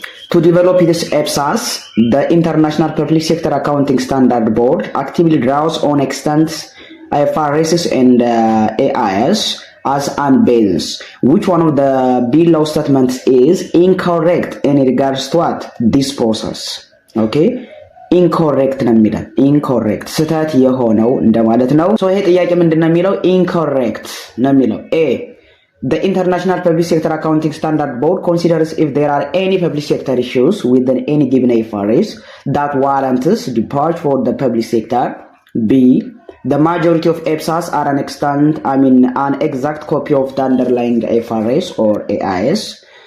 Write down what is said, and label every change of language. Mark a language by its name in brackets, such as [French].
[English] To develop this EPSAS, the International Public Sector Accounting Standard Board actively draws on extant IFRS and AIS as an basis. Which one of the below statements is incorrect in regards to what? This process. Okay? [Amharic] Incorrect ነው የሚለው incorrect ስህተት የሆነው እንደማለት ነው። ይሄ ጥያቄ ምንድነው የሚለው? incorrect ነው የሚለው A. [English] The International Public Sector Accounting Standard Board considers if there are any public sector issues within any given IFRS that warrants departure for the public sector. B. The majority of EPSAs are an exact copy of the underlying IFRS or AIS.